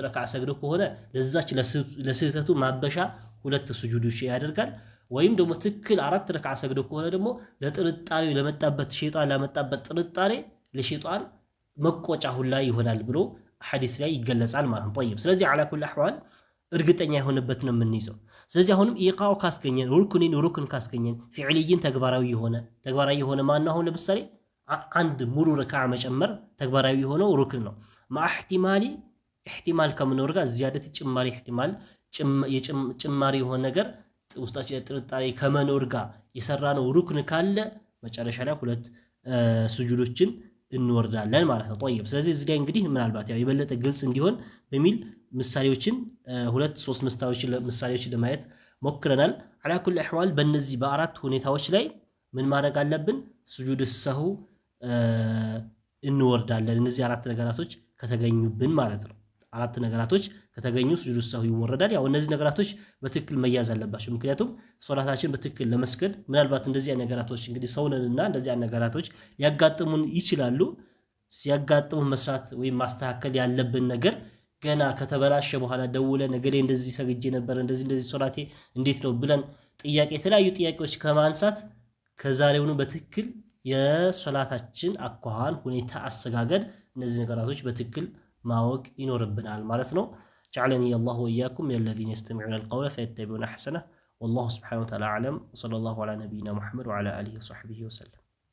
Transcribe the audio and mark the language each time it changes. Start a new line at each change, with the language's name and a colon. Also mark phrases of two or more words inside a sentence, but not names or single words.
Amharic: ረካዓ ሰግዶ ከሆነ ለዛች ለስህተቱ ማበሻ 2 ሱጁዶች ያደርጋል። ወይም ደግሞ ትክክል 4 ረካዓ ሰግዶ ከሆነ ደግሞ ለጥርጣሬው ለመጣበት ሸይጣን ለመጣበት ጥርጣሬ ለሸይጣን መቆጫ ሁላ ይሆናል ብሎ ሐዲስ ላይ ይገለጻል ማለት ነው። طيب ስለዚህ
Arabic: على كل احوال
Amharic: እርግጠኛ የሆነበት ነው የምንይዘው። ስለዚህ አሁንም ኢቃው ካስገኘን ሩክን ካስገኘን ፊዕልይን ተግባራዊ የሆነ ማነው? አሁን ለምሳሌ አንድ ሙሉ ረካዓ መጨመር ተግባራዊ የሆነው ሩክን ነው። ኢህቲማል ከመኖር ጋር ዚያደት ጭማሪ የሆነ ነገር ውስጣችን ጥርጣሬ ከመኖር ጋር የሰራነው ሩክን ካለ መጨረሻ ላይ 2 ሱጁዶችን እንወርዳለን ማለት ነው። طيب ስለዚህ እዚህ ላይ እንግዲህ ምናልባት ያው የበለጠ ግልጽ እንዲሆን በሚል ምሳሌዎችን 2-3 ምሳሌዎችን ለማየት ሞክረናል።
Arabic: على كل احوال
Amharic: በእነዚህ በአራት ሁኔታዎች ላይ ምን ማድረግ አለብን? ሱጁድ ሰሁ እንወርዳለን። እነዚህ 4 ነገራቶች ከተገኙብን ማለት ነው። 4 ነገራቶች ከተገኙ ሱጁድ ሰሁ ይወረዳል። ያው እነዚህ ነገራቶች በትክክል መያዝ አለባቸው። ምክንያቱም ሶላታችን በትክክል ለመስገድ ምናልባት እንደዚህ አይነት ነገራቶች እንግዲህ ሰውነንና እንደዚህ አይነት ነገራቶች ያጋጥሙን ይችላሉ። ሲያጋጥሙን መስራት ወይም ማስተካከል ያለብን ነገር ገና ከተበላሸ በኋላ ደውለን ነገሌ እንደዚህ ሰግጄ ነበር እንደዚህ ሶላቴ እንዴት ነው ብለን የተለያዩ ጥያቄዎች ከማንሳት ከዛሬውኑ በትክክል የሶላታችን አኳኋን ሁኔታ አሰጋገድ እነዚህ ነገራቶች በትክክል ማወቅ ይኖርብናል ማለት ነው።
Arabic: جعلني الله وإياكم من الذين يستمعون القول فيتبعون أحسنه والله سبحانه وتعالى أعلم وصلى الله على نبينا محمد وعلى آله وصحبه وسلم.